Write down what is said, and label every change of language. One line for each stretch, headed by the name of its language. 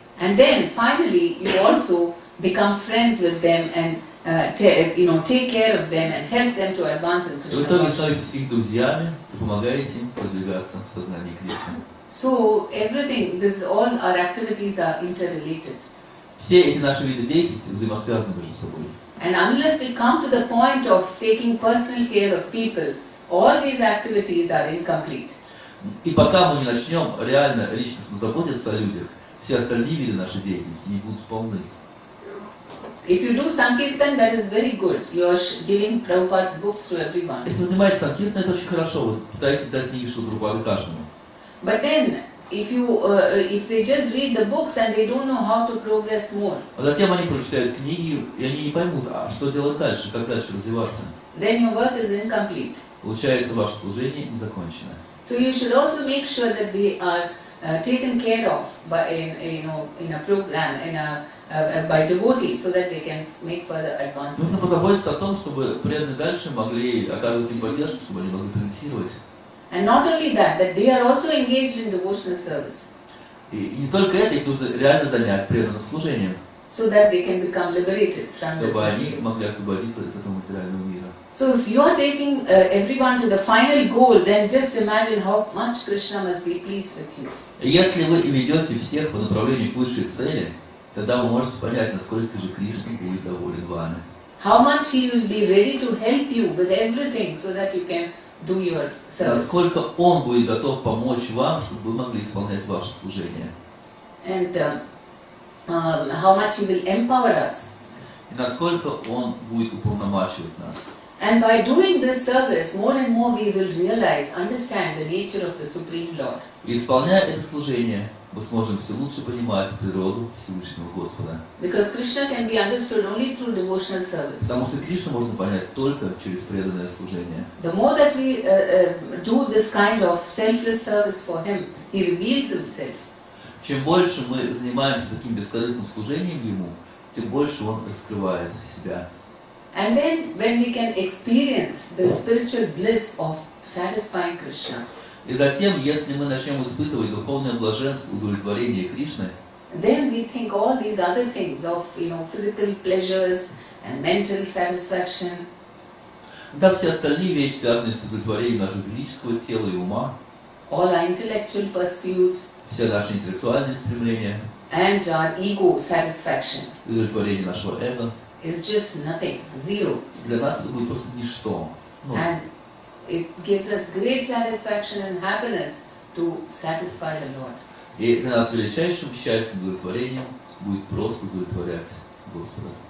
English: and then finally you also become friends with them and take care of them and help them to advance in
Russian: И в
English: Krishna
Russian: итоге
English: consciousness.
Russian: становитесь их друзьями и помогаете им продвигаться в сознании Кришны.
English: So everything, all our activities are interrelated.
Russian: Все эти наши виды деятельности взаимосвязаны между собой.
English: And unless we come to the point of taking personal care of people, all these activities are incomplete.
Russian: И пока мы не начнем реально личностно заботиться о людях, все остальные виды нашей деятельности не будут полны.
English: If you do Sankirtan, that is very good. You are giving Prabhupada's books to everyone.
Russian: Если вы занимаетесь санкиртаном, это очень хорошо. Вы пытаетесь дать книги Шрилы Прабхупады каждому.
English: But then, if they just read the books and they don't know how to progress more,
Russian: А затем они прочитают книги, и они не поймут, а что делать дальше, как дальше развиваться.
English: then your work is incomplete.
Russian: Получается, ваше служение не закончено.
English: So you should also make sure that they are taken care of in a program, by devotees, so that they can make further advances.
Russian: Нужно позаботиться о том, чтобы преданные дальше могли оказывать им поддержку, чтобы они могли прогрессировать.
English: And not only that they are also engaged in devotional service,
Russian: И не только это, их нужно реально занять преданным служением,
English: so that they can become liberated from this
Russian: чтобы они
English: material.
Russian: могли освободиться из этого материального мира.
English: So if you are taking everyone to the final goal, then just imagine how much Krishna must be pleased with you.
Russian: И если вы ведете всех по направлению к высшей цели, тогда вы можете понять, насколько же Кришна будет доволен вами.
English: How much he will be ready to help you with everything so that you can do your service.
Russian: Насколько Он будет готов помочь вам, чтобы вы могли исполнять ваше служение.
English: And how much he will empower us.
Russian: И насколько Он будет уполномачивать нас.
English: And by doing this service, more and more we will realize, understand the nature of the Supreme Lord.
Russian: И исполняя это служение, мы сможем все лучше понимать природу Всевышнего Господа.
English: Because Krishna can be understood only through devotional service.
Russian: Потому что Кришну можно понять только через преданное служение.
English: The more that we do this kind of selfless service for Him, He reveals Himself.
Russian: Чем больше мы занимаемся таким бескорыстным служением Ему, тем больше Он раскрывает себя.
English: And then when we can experience the spiritual bliss of satisfying Krishna,
Russian: И затем, если мы начнем испытывать духовное блаженство, удовлетворение Кришны,
English: then we think all these other things of, physical pleasures and mental satisfaction,
Russian: да, все остальные вещи, связанные с удовлетворением нашего физического тела и ума,
English: all our intellectual pursuits,
Russian: все наши интеллектуальные стремления,
English: and our ego satisfaction
Russian: удовлетворение нашего эго,
English: is just nothing, zero.
Russian: для нас это будет просто ничто.
English: And it gives us great satisfaction and happiness to satisfy the Lord.
Russian: И для нас величайшим счастьем, удовлетворением будет просто удовлетворять Господа.